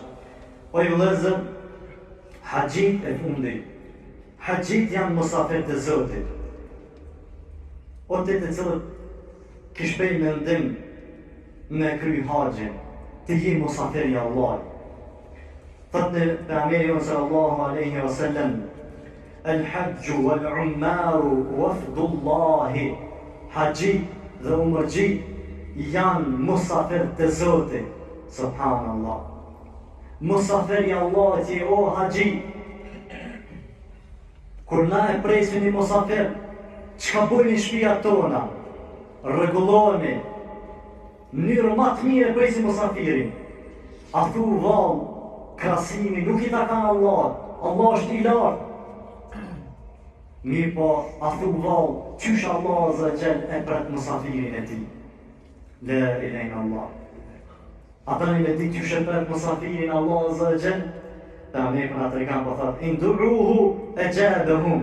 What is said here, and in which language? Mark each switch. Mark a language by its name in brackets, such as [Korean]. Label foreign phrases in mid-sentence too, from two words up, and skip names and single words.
[Albanian] O ju vëllezër, haxhit e fundit. Haxhit janë musafir të Zotit. O të të cilët kishpej mendim me kry haxhin, të je musafiri Allah. Thot në pejgamberi [Arabic] صلى الله عليه وسلم الحج والعمرة وفد الله, [Albanian] haxhi dhe umrxhi janë musafir të Zotit, subhanallah. Musafiri Allah ti o haxhi. Kur na e presin një musafir, çka bojnë në shtëpia tona? Rregullohemi. Mënyrë më të mirë presim musafirin. A thu vallë, krasimi nuk i takan Allah. Allah është i lartë. Mirë po, a thu vallë, qysh Allah [Arabic] عز وجل [Albanian] e pret musafirin e tij. [Arabic] لا إله إلا الله. [Albanian] Ata në me di qysh e pret musafirin Allah [Arabic] عز وجل, [Albanian] ta me për atë kanë po thotë, [Arabic] إن دعوه أجابهم.